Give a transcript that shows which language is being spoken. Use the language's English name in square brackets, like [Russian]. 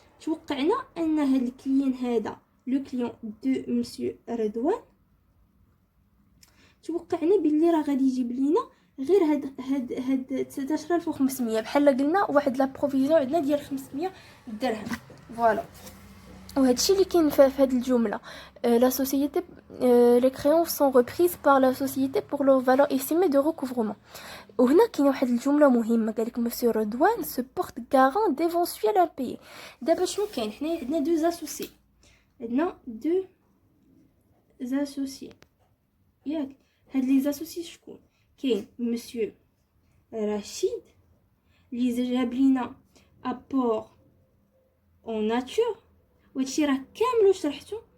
[Arabic] توقعنا ان هاد الكليون هذا لو كليون دو مسيو رضوان، توقعنا باللي راه غادي يجيب لينا غير هاد 19,500. بحال قلنا واحد لا بروفيزيون عندنا ديال 500 درهم. فوالا. وهادشي اللي كاين في هاد الجمله. [French] لا société les créances sont reprises par la société pour leur valeur estimée de recouvrement. [Arabic] وهنا كاين واحد الجمله مهمه، قالك مسيو رضوان [French] se porte garant d'éventuels impayés. [Arabic] دابا شنو كاين؟ حنا عندنا دو اسوسي، عندنا دو اسوسي ياك. هاد لي زاسوسي شكون؟ كاين مسيو رشيد اللي جاب لينا ابور اون ناتور، وهادشي راه كامل شرحته.